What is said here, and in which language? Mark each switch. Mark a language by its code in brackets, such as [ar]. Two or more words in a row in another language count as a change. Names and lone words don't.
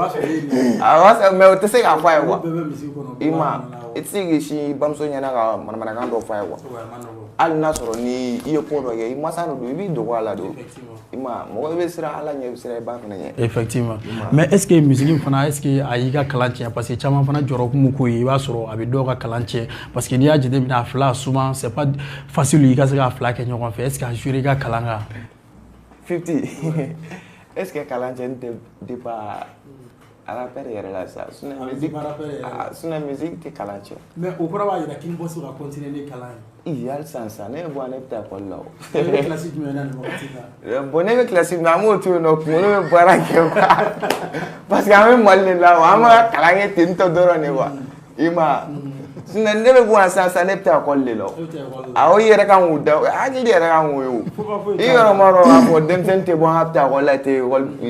[bm] o tɛ se k'a fɔ a ye quoi i ma i tɛ se k'i si bamuso ɲɛna ka manamanakan dɔ fɔ a ye quoi hali n'a sɔrɔ ni i ye ko dɔ kɛ i masa dɔ don i b'i dogo a la don i ma mɔgɔ bɛ siran Ala ɲɛ i bɛ siran i ba fana ɲɛ [fr] effectivement mais est ce que musique [bm] fana [fr] est ce que [bm] a y'i ka kalan tiɲɛ [fr] parce que [bm] caman fana jɔrɔ kun m'u ko ye i b'a sɔrɔ a bɛ dɔw ka kalan tiɲɛ parce que n'i y'a jateminɛ a fila [fr] souvent c'est pas facile [bm] i ka se k'a fila kɛ ɲɔgɔn fɛ [fr] est ce que [bm] a joué i ka kalan kan 50 [fr] est ce que [bm] kalan tiɲɛ tɛ dépend rappeur yɛrɛ la sa [fr] sinon musique [bm] tɛ kalan tiɲɛ mais o kɔrɔ b'a jira k'i bɔ se ka continuer ni kalan ye hali sisan ne bɔ ne bɛ taa école la o e bɛ classe jumɛn na nin wagati la bon ne bɛ classe min na an b'o to yen nɔ kunkolo bɛ baara kɛ quoi parce que an bɛ Mali de la wa an bɛ ka kalan kɛ ten tɔ dɔrɔn de quoi i ma sinon ne bɛ bɔ yan sisan ne bɛ taa école de la o awɔ i yɛrɛ kan k'o da hakili yɛrɛ kan k'o ye o i yɛrɛ ma dɔn k'a fɔ denmisɛnnin tɛ bɔ an ka taa école la ten école